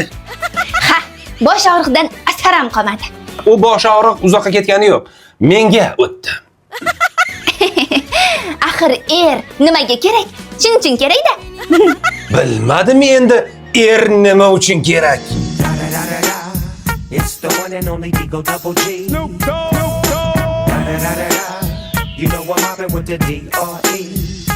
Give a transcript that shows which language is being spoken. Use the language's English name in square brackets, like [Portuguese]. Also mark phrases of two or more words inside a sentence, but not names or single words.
[Uzbek] ha, bosh og'riqdan asar ham qolmadi. U bosh og'riq uzoqqa ketgani yo'q. Menga o'tdi. Axir nimaga kerak? Chin kerak-da. Bilmadim endi nima uchun kerak. [English] It's the one and only Digo Double G. Snoop Dogg. You know I'm mobbing with the D.R.E.